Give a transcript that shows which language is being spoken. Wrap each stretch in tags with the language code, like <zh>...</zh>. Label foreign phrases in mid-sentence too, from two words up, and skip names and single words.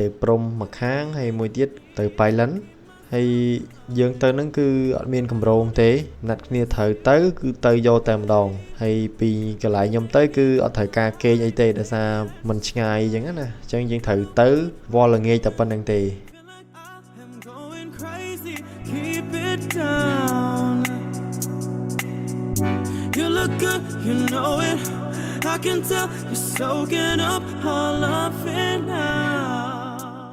<km>ព្រំមួយខាងហើយមួយទៀតទៅប៉ៃលិនហើយយើងទៅនឹងគឺអត់មានកម្រងទេណាត់គ្នាត្រូវទៅគឺទៅយកតែម្ដងហើយពីកន្លែងខ្ញុំទៅគឺអត់ត្រូវការគេងអីទេដោយសារมันឆ្ងាយអញ្ចឹងណាអញ្ចឹងយើងត្រូវទៅវល់ល្ងាចតែប៉ុណ្្នឹងទេ</km> <en>You look good, you know it. I can tell you're soaking up all of it now.</en>